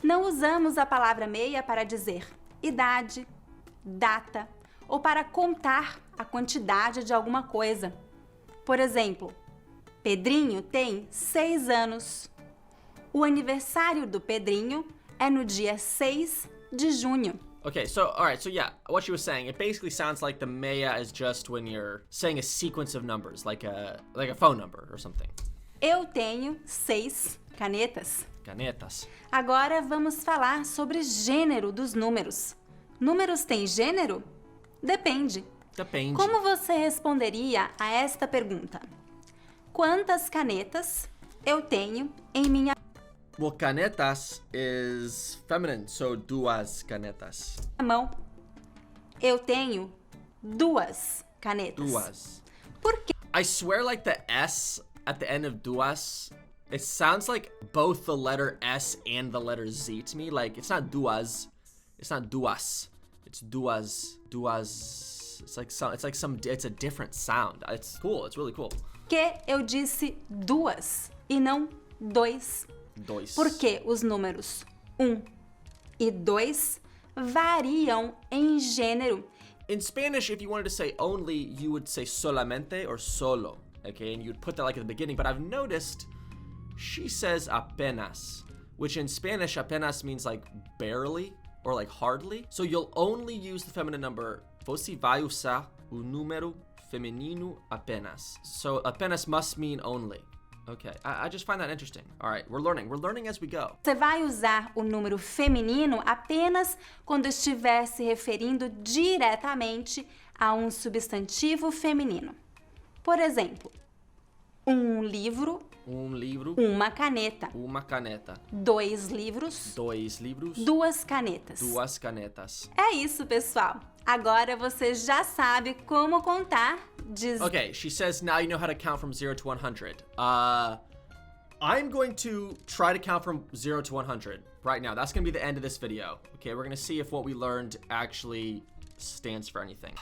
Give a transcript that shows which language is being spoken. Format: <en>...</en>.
<pt>Não usamos a palavra meia para dizer idade, data ou para contar a quantidade de alguma coisa. Por exemplo, Pedrinho tem 6 anos. O aniversário do Pedrinho é no dia 6 de junho.</pt> <en>Okay, so, alright, so yeah, what she was saying, it basically sounds like the meia is just when you're saying a sequence of numbers, like a phone number or something.</en> <pt>Eu tenho 6 canetas. Canetas. Agora vamos falar sobre gênero dos números. Números têm gênero? Depende. Depende. Como você responderia a esta pergunta? Quantas canetas eu tenho em minha</pt> <en>Well, canetas is feminine, so duas canetas.</en> <pt>mão? Eu tenho 2 canetas. Duas. Por quê?</pt> <en>I swear, like the S at the end of duas, it sounds like both the letter S and the letter Z to me. Like, it's not duas. It's not duas. It's duas. Duas. It's a different sound. It's cool. It's really cool.</en> <pt>Que eu disse 2 e não 2? Dois. Porque os números 1 e 2 variam em gênero.</pt> <en>In Spanish, if you wanted to say only, you would say solamente or solo. Okay, and you'd put that like at the beginning. But I've noticed she says apenas, which in Spanish, apenas means like barely or like hardly. So you'll only use the feminine number.</en> <pt>Você vai usar o número feminino apenas.</pt> <en>So apenas must mean only. Okay, I just find that interesting. All right, we're learning as we go.</en> <pt>Você vai usar o número feminino apenas quando estiver se referindo diretamente a um substantivo feminino. Por exemplo, um livro, uma caneta. Uma caneta. 2 livros, Dois livros. 2 canetas. Duas canetas. É isso, pessoal. Agora você já sabe como contar de</pt> <en>Okay, she says now you know how to count from 0 to 100. I'm going to try to count from 0 to 100 right now. That's going to be the end of this video. Okay, we're going to see if what we learned actually stands for anything.</en>